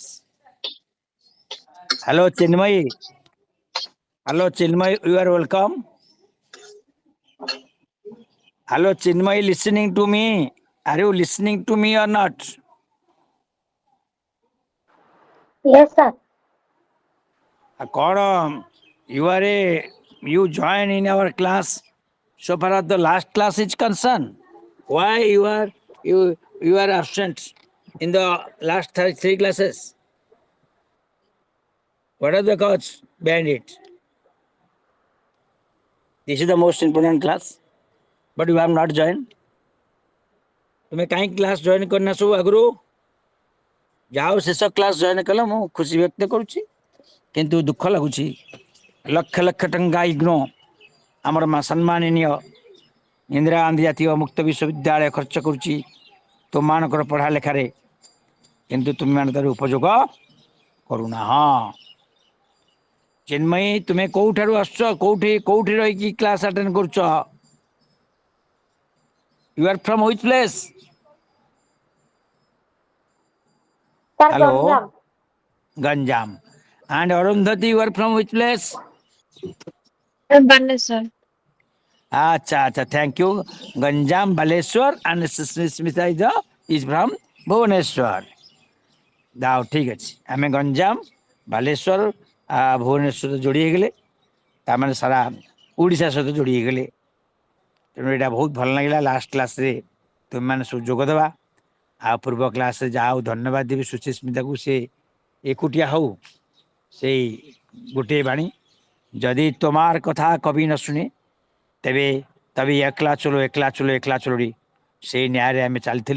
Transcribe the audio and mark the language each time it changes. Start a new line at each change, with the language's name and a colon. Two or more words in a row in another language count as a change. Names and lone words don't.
English: Hello, Chinmay. Hello, Chinmay. You are welcome. Hello, Chinmay. Listening to me? Are you listening to me or not? Yes, sir. କ'ଣ you join in our class so far as the last class is concerned? Why you are absent in the last 3 classes? What are the cause behind it? This is the most important class, but you have not joined.
Odia: ତୁମେ କାହିଁକି
English: class join
Odia: କରିନା ସବୁ ଆଗରୁ? ଯାହା ହଉ ଶେଷ
English: class join
Odia: କଲ, ମୁଁ ଖୁସି ବ୍ୟକ୍ତ କରୁଛି, କିନ୍ତୁ ଦୁଃଖ ଲାଗୁଛି ଲକ୍ଷ ଲକ୍ଷ ଟଙ୍କା ଇଗ୍ନୋ ଆମର ସମ୍ମାନନୀୟ ଇନ୍ଦିରା ଗାନ୍ଧୀ ଜାତୀୟ ମୁକ୍ତ ବିଶ୍ୱବିଦ୍ୟାଳୟ ଖର୍ଚ୍ଚ କରୁଛି ତୁମମାନଙ୍କର ପଢ଼ା ଲେଖାରେ, କିନ୍ତୁ ତୁମେମାନେ ତାର ଉପଯୋଗ କରୁନା। ହଁ, ଚିନ୍ମୟୀ, ତୁମେ କୋଉଠାରୁ ଆସୁଛ, କୋଉଠି ରହିକି
English: class attend
Odia: କରୁଛ?
English: You are from which place? Sir, Hello, Ganjam. Ganjam. And Arundhati, you are from which place? Baleswar. Acha, thank you. Ganjam, Baleshwar, and Smita is from Bhubaneswar.
Odia: দাও ঠিক ଅଛି, ଆମେ ଗଞ୍ଜାମ, ବାଲେଶ୍ୱର, ଭୁବନେଶ୍ୱର ଯୋଡ଼ି ହେଇଗଲେ, ତାମାନେ ସାରା ଓଡ଼ିଶା ସହିତ ଯୋଡ଼ି ହେଇଗଲେ। ତେଣୁ ଏଇଟା ବହୁତ ଭଲ ଲାଗିଲା। ଲାଷ୍ଟ କ୍ଲାସ୍ରେ ତୁମେମାନେ ସବୁ ଯୋଗ ଦେବା। ଆଉ ପୂର୍ବ କ୍ଲାସ୍ରେ ଯାହା ହଉ ଧନ୍ୟବାଦ ଦେବି ସୁଚିସ୍ମିତାକୁ, ସେ ଏକୁଟିଆ ହଉ ସେଇ ଗୋଟିଏ ବାଣୀ, ଯଦି ତୁମାର କଥା କବି ନ ଶୁଣେ ତେବେ
Bangla: একলা চলো একলা চলো একলা চলোড়ি
Odia: ସେଇ ନ୍ୟାୟରେ ଆମେ ଚାଲିଥିଲୁ।